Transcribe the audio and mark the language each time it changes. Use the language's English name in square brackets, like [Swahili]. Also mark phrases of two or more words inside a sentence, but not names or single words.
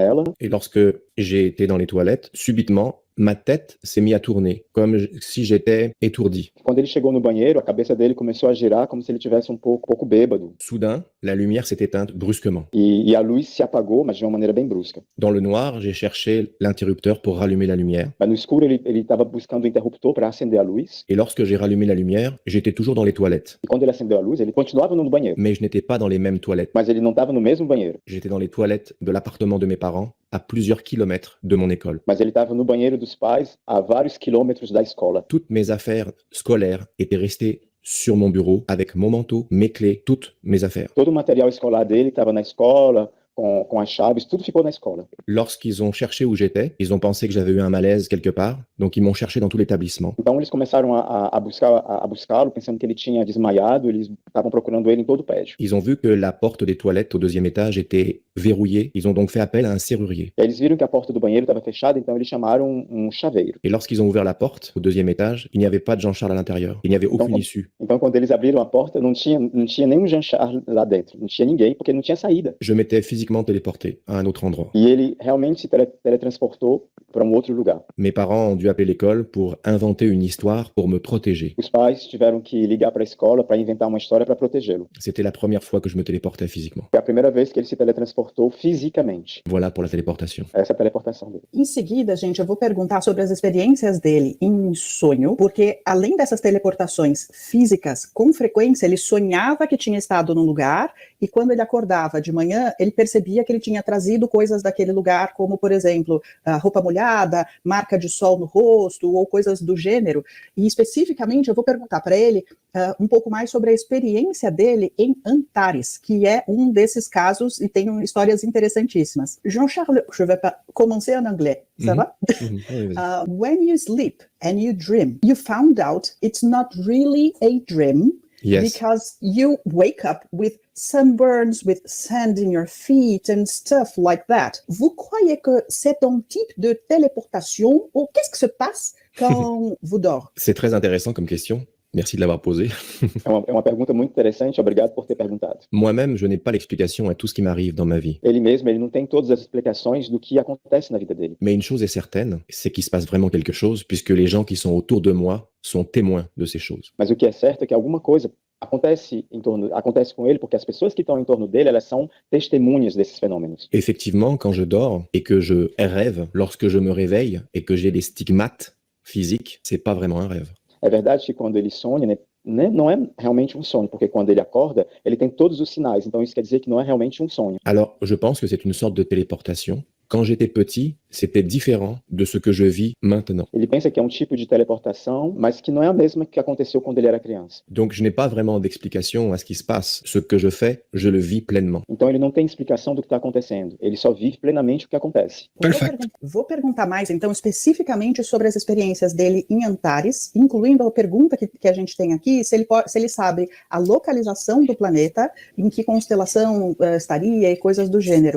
[French] Et lorsque j'ai été dans les toilettes, subitement, ma tête s'est mise à tourner, comme si j'étais étourdi. [Portuguese] Quando ele chegou no banheiro, a cabeça dele começou a girar como se ele tivesse pouco bêbado. [French] Soudain, la lumière s'est éteinte brusquement. [Portuguese] E a luz se apagou, mas de uma maneira bem brusca. [French] Dans le noir, j'ai cherché l'interrupteur pour rallumer la lumière. [Portuguese] Mas no escuro, ele estava buscando o interruptor para acender a luz. [French] Et lorsque j'ai rallumé la lumière, j'étais toujours dans les toilettes. [Portuguese] E quando ele acendeu a luz, ele continuava no banheiro. [French] Mais je n'étais pas dans les mêmes toilettes. [Portuguese] Mas ele não estava no mesmo banheiro. [French] J'étais dans les toilettes de l'appartement de mes parents, à plusieurs kilomètres de mon école. [Portuguese] Mas ele estava no banheiro dos pais, a vários quilômetros da escola. [French] Toutes mes affaires scolaires étaient restées sur mon bureau avec mon manteau, mes clés, toutes mes affaires. [Portuguese] Todo o material escolar dele estava na escola, com as chaves, tudo ficou na escola. [French] Lorsqu'ils ont cherché où j'étais, ils ont pensé que j'avais eu un malaise quelque part, donc ils m'ont cherché dans tout l'établissement. [Portuguese] Então eles começaram a buscá-lo, pensando que ele tinha desmaiado, eles estavam procurando ele em todo o prédio. [French] Ils ont vu que la porte des toilettes au deuxième étage était verrouillée, ils ont donc fait appel à un serrurier. [Portuguese] E eles viram que a porta do banheiro estava fechada, então eles chamaram um chaveiro. [French] Et lorsqu'ils ont ouvert la porte au deuxième étage, il n'y avait pas de Jean-Charles à l'intérieur, il n'y avait aucune issue. [Portuguese] Então quando eles abriram a porta, não tinha nenhum Jean-Charles lá dentro, não tinha ninguém, porque não tinha saída. [French] Je m'étais physiquement téléporté à un autre endroit. [Portuguese] E ele realmente se teletransportou para outro lugar. [French] Mes parents ont dû appeler l'école pour inventer une histoire pour me protéger. [Portuguese] Os pais tiveram que ligar para a escola para inventar uma história para protegê-lo. [French] C'était la première fois que je me téléportais physiquement. [Portuguese] Foi a primeira vez que ele se teletransportou fisicamente. [French] Voilà pour la téléportation. [Portuguese] Essa é a teleportação dele. Em seguida, gente, eu vou perguntar sobre as experiências dele em sonho, porque além dessas teleportações físicas, com frequência ele sonhava que tinha estado num lugar e quando ele acordava de manhã, ele percebia que ele tinha trazido coisas daquele lugar, como, por exemplo, a roupa molhada, marca de sol no rosto ou coisas do gênero. E especificamente eu vou perguntar para ele um pouco mais sobre a experiência dele em Antares, que é um desses casos e tem histórias interessantíssimas. [French] Jean-Charles, je vais commencer en anglais, ça va? [English] When you sleep and you dream, you found out it's not really a dream. Yes. Because you wake up with sunburns, with sand in your feet and stuff like that. [French] Vous croyez que c'est un type de téléportation ou qu'est-ce qui se passe quand vous dormez? C'est très intéressant comme question. Merci de l'avoir posée. [Portuguese] É uma pergunta muito interessante, obrigado por ter perguntado. [French] Moi-même, je n'ai pas l'explication à tout ce qui m'arrive dans ma vie. [Portuguese] Ele mesmo, ele não tem todas as explicações do que acontece na vida dele. [French] Mais une chose est certaine, c'est qu'il se passe vraiment quelque chose, puisque les gens qui sont autour de moi sont témoins de ces choses. [Portuguese] Mas o que é certo é que alguma coisa acontece com ele, porque as pessoas que estão em torno dele, elas são testemunhas desses fenômenos. [French] Effectivement, quand je dors et que je rêve, lorsque je me réveille et que j'ai des stigmates physiques, c'est pas vraiment un rêve. [Portuguese] É verdade que quando ele sonha, né, não é realmente um sonho, porque quando ele acorda, ele tem todos os sinais, então isso quer dizer que não é realmente um sonho. [French] Alors, je pense que c'est une sorte de téléportation. Quand j'étais petit, c'était différent de ce que je vis maintenant. [Portuguese] Ele pensa que é um tipo de teleportação, mas que não é a mesma que aconteceu quando ele era criança. [French] Donc, je n'ai pas vraiment d'explication à ce qui se passe. Ce que je fais, je le vis pleinement. [Portuguese] Então ele não tem explicação do que está acontecendo. Ele só vive plenamente o que acontece. Perfeito. Vou perguntar mais, então, especificamente sobre as experiências dele em Antares, incluindo a pergunta que a gente tem aqui, se ele sabe a localização do planeta, em que constelação estaria e coisas do gênero.